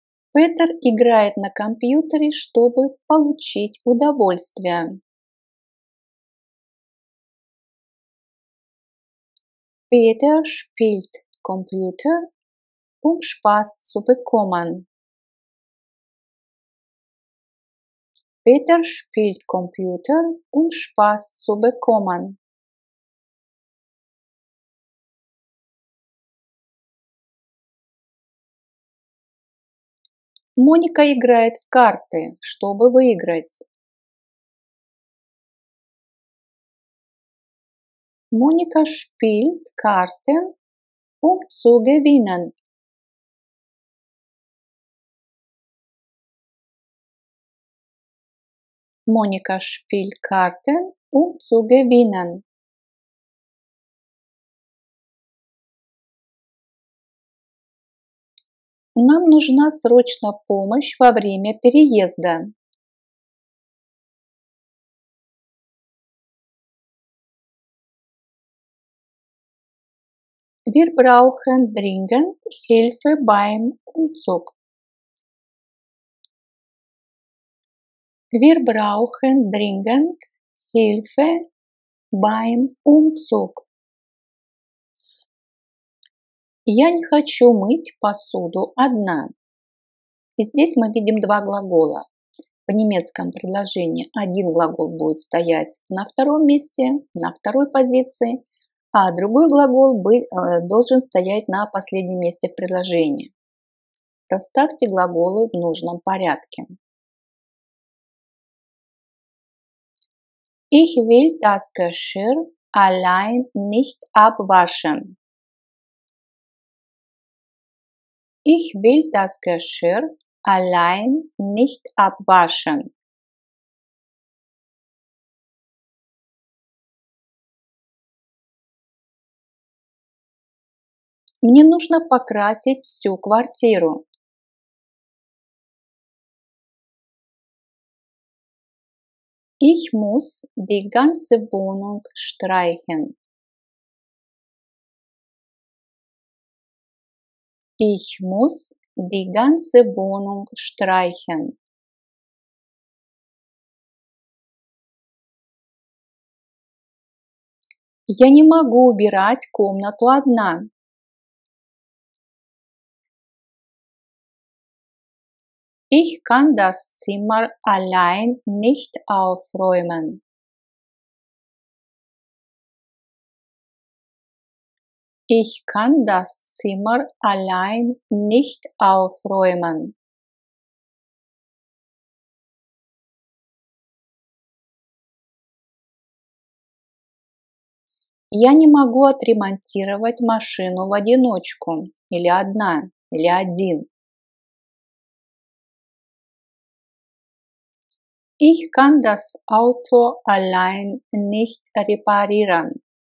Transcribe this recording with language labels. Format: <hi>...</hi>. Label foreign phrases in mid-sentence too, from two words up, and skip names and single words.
<ru>Петер играет на компьютере, чтобы получить удовольствие.</ru> <de>Peter spielt Computer, Spaß zu bekommen. Peter spielt Computer, Spaß zu bekommen.</de> <ru>Моника играет в карты, чтобы выиграть.</ru> <de>Monika spielt Karten, zu gewinnen. Monika spielt Karten, zu gewinnen.</de> <ru>Нам нужна срочно помощь во время переезда.</ru> <de>Wir brauchen dringend Hilfe beim Umzug. Wir brauchen dringend Hilfe beim Umzug.</de> <ru>Я не хочу мыть посуду одна. И здесь мы видим два глагола. В немецком предложении один глагол будет стоять на втором месте, на второй позиции, а другой глагол должен стоять на последнем месте в предложении. Расставьте глаголы в нужном порядке.</ru> <de>Ich will das Geschirr allein nicht abwaschen. Ich will das Geschirr allein nicht abwaschen.</de> <ru>Мне нужно покрасить всю квартиру.</ru> <de>Ich muss die ganze Wohnung streichen. Ich muss die ganze Wohnung streichen.</de> <ru>Я не могу убирать комнату одна.</ru> <de>Ich kann das Zimmer allein nicht aufräumen. Ich kann das Zimmer allein nicht aufräumen.</de> <ru>Я не могу отремонтировать машину в одиночку, или одна, или один.</ru> <de>Ich kann das Auto allein nicht reparieren.</de>